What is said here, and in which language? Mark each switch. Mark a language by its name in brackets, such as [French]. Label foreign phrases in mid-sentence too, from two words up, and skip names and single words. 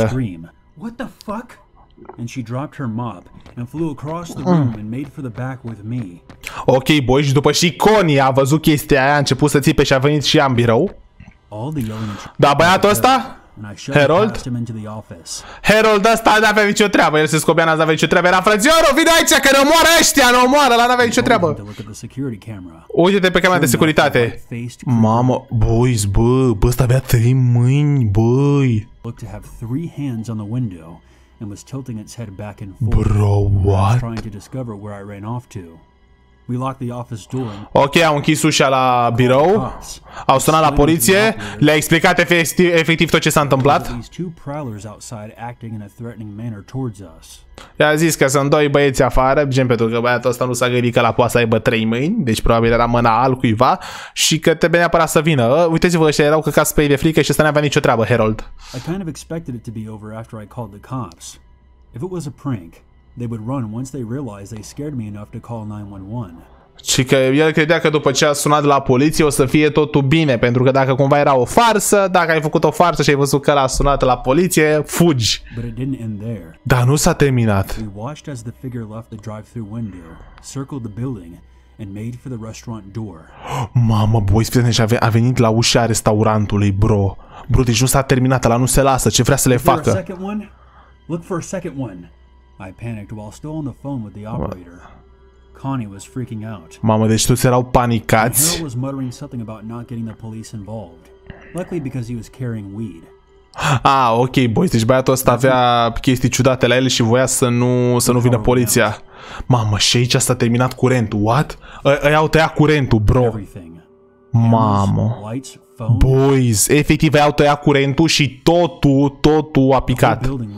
[English] What the fuck? And she dropped her mop and flew across the room and made for the back with me. Ok, boy, [Romanian] și după și Connie a văzut chestia aia, a început să țipe și a venit și ea în birou. Da, băiatul ăsta? Harold ăsta n-avea nicio treabă, el se scobea, n-avea nicio treabă, era frățiorul, vine aici că ne omoară ăștia, ne omoară, ăla n-avea nicio treabă. Uite-te pe camera de securitate. Mamă, boys, bă, ăsta avea 3 mâini, băi. [English] Bro, what? We locked the office door. [Romanian] Ok, au închis ușa la birou, au sunat la poliție, le-a explicat efectiv tot ce s-a întâmplat. I-a zis că sunt doi băieți afară, gen pentru că băiatul ăsta nu s-a gândit că la poate să aibă 3 mâini, deci probabil era mâna altcuiva și că trebuie neapărat să vină. Uitați-vă, ăștia erau căcați pe ei de frică și ăsta n-avea nicio treabă, Harold. [English] I kind of expected it to be over after I called the cops. If it was a prank, they would run once they realized they scared me enough to call 911. [Romanian] Și că el credea că după ce a sunat la poliție o să fie totul bine, pentru că dacă cumva era o farsă, dacă ai făcut o farsă și ai văzut că l-a sunat la poliție, fugi. Dar nu s-a terminat. [English] We watched as the figure left the drive-through window, circled the building and made for the restaurant door. [Romanian] Mamă, boys, și a venit la ușa restaurantului, bro. Bro, deci nu s-a terminat, ăla nu se lasă, ce vrea să le facă? [English] Look for a second one. I panicked while still on the phone with the operator. Connie was freaking out. [Romanian] Mamă, deci toți erau panicați. [English] Harold was muttering something about not getting the police involved. Luckily because he was carrying weed. Ah, ok, boys, [Romanian] deci băiatul ăsta avea chestii ciudate la el și voia să nu vină poliția. Mamă, și aici s-a terminat curentul. [English] What? [Romanian] Ăia au tăiat curentul, bro. Mamă. Boys, efectiv ăia au tăiat curentul și totul a picat.